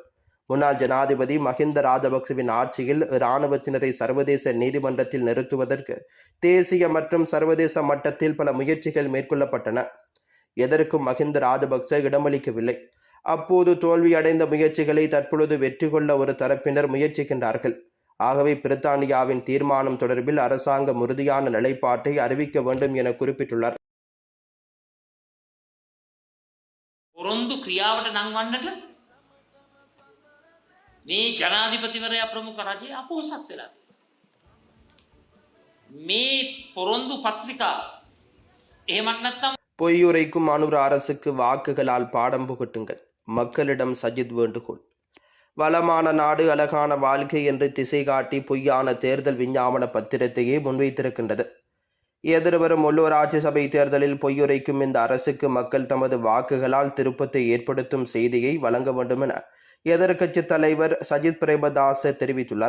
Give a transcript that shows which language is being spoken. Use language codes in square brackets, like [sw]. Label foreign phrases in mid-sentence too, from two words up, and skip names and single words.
[ta] முன்னாள் ஜனாதிபதி மஹிந்த ராஜபக்சவின் ஆட்சியில் இராணுவத்தினரை சர்வதேச நீதிமன்றத்தில் நிறுத்துவதற்கு தேசிய மற்றும் சர்வதேச மட்டத்தில் பல முயற்சிகள் மேற்கொள்ளப்பட்டன. எதற்கும் மஹிந்த ராஜபக்ச இடமளிக்கவில்லை. அப்போது தோல்வியடைந்த முயற்சிகளை தற்பொழுது வெற்றி கொள்ள ஒரு தரப்பினர் முயற்சிக்கின்றார்கள். ஆகவே பிரித்தானியாவின் தீர்மானம் தொடர்பில் அரசாங்கம் உறுதியான நிலைப்பாட்டை அறிவிக்க வேண்டும் என குறிப்பிட்டுள்ளார். [si] පොරොන්දු ක්‍රියාවට නංවන්නට මේ ජනාධිපතිවරයා ප්‍රමුඛ රජය අපොහොසත් වෙලා මේ පොරොන්දු පත්‍රිකා එහෙමත් නැත්නම් [ta] பொய்யுரைக்கும் அனுர அரசுக்கு வாக்குகளால் பாடம் புகட்டுங்கள். மக்களிடம் சஜித் வேண்டுகோள். வளமான நாடு அழகான வாழ்க்கை என்று திசை காட்டி பொய்யான தேர்தல் விஞ்ஞாபன பத்திரத்தையே முன்வைத்திருக்கின்றது. எதிர்வரும் உள்ளூராட்சி சபை தேர்தலில் பொய்யுரைக்கும் இந்த அரசுக்கு மக்கள் தமது வாக்குகளால் திருப்பத்தை ஏற்படுத்தும் செய்தியை வழங்க வேண்டும் என எதிர்க்கட்சித் தலைவர் சஜித் பிரேமதாச தெரிவித்துள்ளார்.